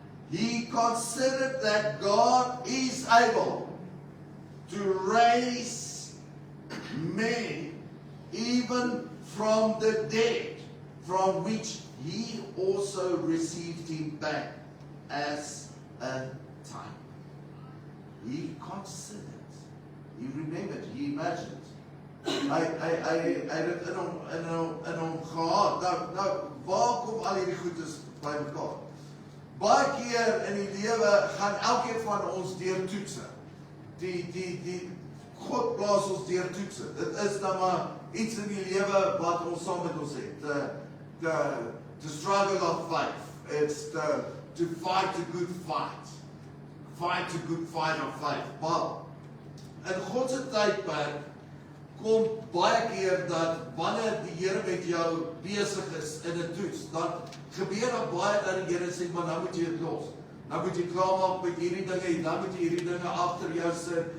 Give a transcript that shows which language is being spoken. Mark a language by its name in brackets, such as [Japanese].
[English] He considered that God is able to raise men even from the dead, from which he also received him back as a time. He considered, he remembered, he imagined. [Afrikaans] Hy het dit in hom gehad. Nou, waar kom al hierdie goedes by mekaar? Baie keer in die lewe gaan elkeen van ons deur toetse. Die God plaas ons deur toetse. Dit is dan maar iets in die lewe wat ons saam met ons het. [English] The struggle of faith. It's to fight a good fight. Fight a good fight of faith. [Afrikaans] Maar in God se tydperk kom baie keer dat wanneer die Here met jou besig is in 'n toets, dan gebeur daar baie dat die Here sê, maar nou moet jy dit los. Nou moet jy klaarmaak met hierdie dinge, dan moet jy hierdie dinge agter jou sit.